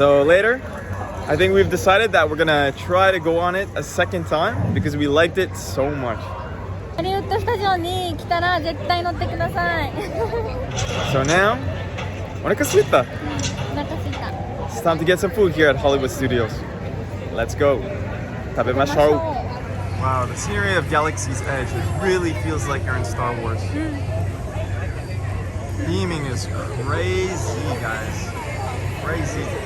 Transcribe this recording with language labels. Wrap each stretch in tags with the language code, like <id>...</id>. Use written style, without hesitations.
<en>So later, I think we've decided that we're gonna try to go on it a second time because we liked it so much.</en> <ja>ハリウッッドスタジオに来たら絶対乗ってください。</ja> <en>So now,</en> <ja>お腹すいた。お腹すいた。</ja> <en>It's time to get some food here at Hollywood Studios. Let's go.</en> <ja>食べましょう。</ja> <en>Wow, the scenery of Galaxy's Edge, it really feels like you're in Star Wars. Beaming is crazy, guys. Crazy.</en>